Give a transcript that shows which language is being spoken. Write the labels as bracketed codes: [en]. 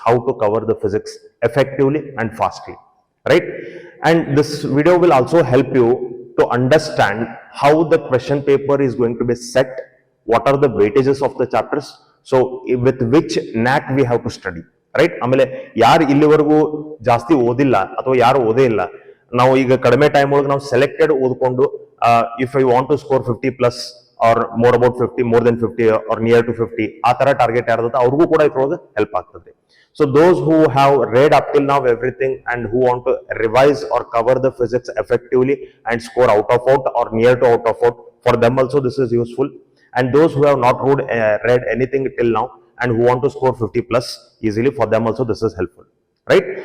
[en] How to cover the physics effectively and fastly, right? And this video will also help you to understand how the question paper is going to be set, what are the weightages of the chapters, so with which knack we have to study, right? [kn] ಆಮೇಲೆ ಯಾರು ಇಲ್ಲಿವರೆಗೂ ಜಾಸ್ತಿ ಓದಿಲ್ಲ ಅಥವಾ ಯಾರು ಓದೇ ಇಲ್ಲ, ನಾವು ಈಗ ಕಡಿಮೆ ಟೈಮ್ ಒಳಗೆ ನಾವು ಸೆಲೆಕ್ಟೆಡ್ ಓದ್ಕೊಂಡು [en] if I want to score 50+ or more about 50, more than 50 or near to 50 [kn] ಆ ತರ ಟಾರ್ಗೆಟ್ ಯಾರ್ದತ್ತ ಅವ್ರಿಗೂ ಕೂಡ ಇದ್ರೊಳಗೆ ಹೆಲ್ಪ್ ಆಗ್ತದೆ. [en] So those who have read up till now everything and who want to revise or cover the physics effectively and score out of out or near to out of out, for them also this is useful. And those who have not read anything till now and who want to score 50+ easily, for them also this is helpful. Right?